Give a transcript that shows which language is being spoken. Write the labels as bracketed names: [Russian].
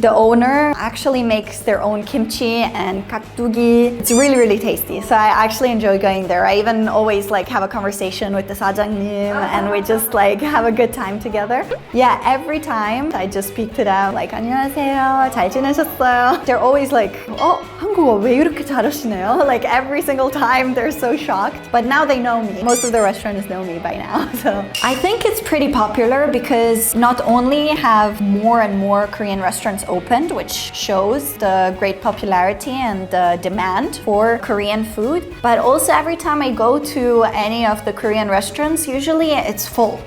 [English] The owner actually makes their own kimchi and 깍두기. It's really, really tasty. So I actually enjoy going there. I even always like have a conversation with the 사장님 and we just like have a good time together. Yeah, every time I just speak to them like [Korean] 안녕하세요, 잘 지내셨어요? [English] They're always like, [Korean] 한국어 왜 이렇게 잘하시네요? [English] Like every single time they're so shocked. But now they know me. Most of the restaurants know me by now. So I think it's pretty popular because not only have more and more Korean restaurants opened, which shows the great popularity and the demand for Korean food, but also every time I go to any of the Korean restaurants, usually it's full.